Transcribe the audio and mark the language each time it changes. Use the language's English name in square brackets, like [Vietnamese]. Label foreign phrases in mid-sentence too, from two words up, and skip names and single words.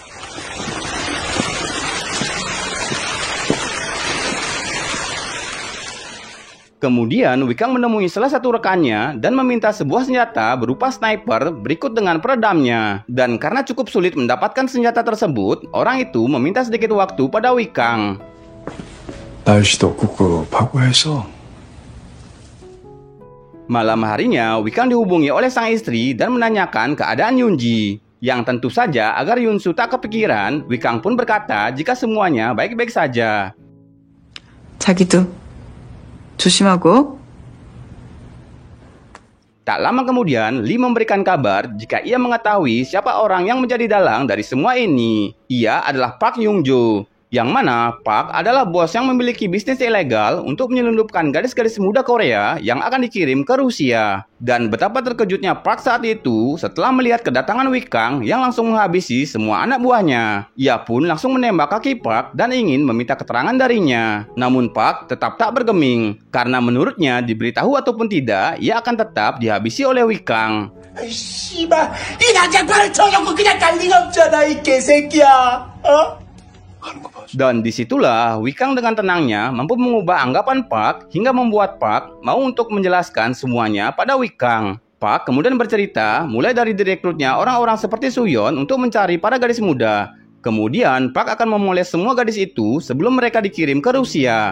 [Indonesian] Kemudian Wikang menemui salah satu rekannya dan meminta sebuah senjata berupa sniper berikut dengan peredamnya. Dan karena cukup sulit mendapatkan senjata tersebut, orang itu meminta sedikit waktu pada Wikang. [Korean] 날씨도 꿉꿉하고 해서. [Indonesian] Malam harinya, Wikang dihubungi oleh sang istri dan menanyakan keadaan Yunji. Yang tentu saja agar Yunsu tak kepikiran, Wikang pun berkata jika semuanya baik-baik saja. [Korean] 자기도 조심하고. [Indonesian] Tak lama kemudian, Li memberikan kabar jika ia mengetahui siapa orang yang menjadi dalang dari semua ini. Ia adalah Park Yung Jo. Yang mana Park adalah bos yang memiliki bisnis ilegal untuk menyelundupkan gadis-gadis muda Korea yang akan dikirim ke Rusia. Dan betapa terkejutnya Park saat itu setelah melihat kedatangan Wikang yang langsung menghabisi semua anak buahnya. Ia pun langsung menembak kaki Park dan ingin meminta keterangan darinya. Namun Park tetap tak bergeming, karena menurutnya diberitahu ataupun tidak, ia akan tetap dihabisi oleh Wikang. [Korean] 씨발, 이 난장판을 쳐놓고 그냥 갈 리가 없잖아, 이 개새끼야. [Indonesian] Dan disitulah Wikang dengan tenangnya mampu mengubah anggapan Park hingga membuat Park mau untuk menjelaskan semuanya pada Wikang. Park kemudian bercerita mulai dari direkrutnya orang-orang seperti Suyon untuk mencari para gadis muda. Kemudian Park akan memoles semua gadis itu sebelum mereka dikirim ke Rusia.